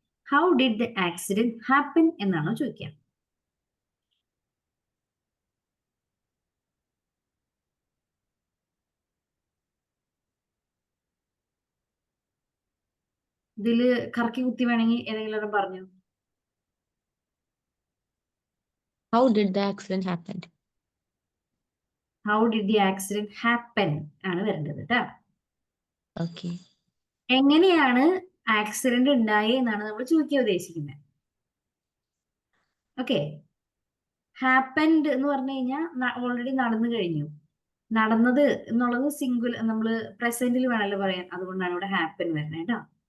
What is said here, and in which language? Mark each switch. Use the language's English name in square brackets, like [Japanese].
[English] how did the accident happen [Malayalam] എന്നാണോ ചോദിക്കാം. ഇതില് കറക്കി കുത്തി വേണമെങ്കിൽ ഏതെങ്കിലും പറഞ്ഞു. [English] How did the accident happen? How did the accident happen [Malayalam] ആണ് വരേണ്ടത് കേട്ടോ. [English] Okay. [Malayalam] എങ്ങനെയാണ് ആക്സിഡന്റ് ഉണ്ടായി എന്നാണ് നമ്മൾ ചോദിക്കാൻ ഉദ്ദേശിക്കുന്നത്. ഓക്കെ, ഹാപ്പൻഡ് എന്ന് പറഞ്ഞു കഴിഞ്ഞാൽ ഓൾറെഡി നടന്നു കഴിഞ്ഞു. നടന്നത് എന്നുള്ളത് സിംഗുലർ, നമ്മൾ പ്രസന്റിൽ വേണമല്ലോ പറയാൻ, അതുകൊണ്ടാണ് ഇവിടെ ഹാപ്പൻ വരുന്നത് കേട്ടോ.